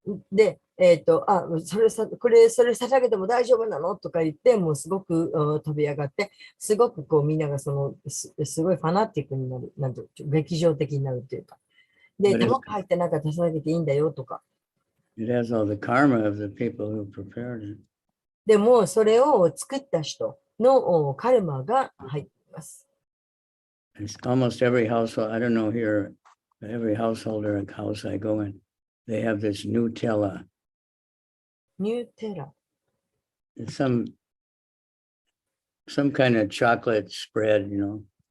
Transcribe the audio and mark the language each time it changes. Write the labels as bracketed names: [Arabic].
[Japanese] で、それ捧げても大丈夫なのとか言って、もうすごく飛び上がって、すごくこうみんながすごいファナティックになる、なんて劇場的になるというか。で、卵入ってなんか捧げていいんだよとか。 [English] It has all the karma of the people who prepared it. [Japanese] でも、それを作った人のカルマが入っています。 [English] It's almost every household, I don't know here, every household or house I go in, they have this Nutella. [Japanese] ニューテラ。 [English] some kind of chocolate spread, you know.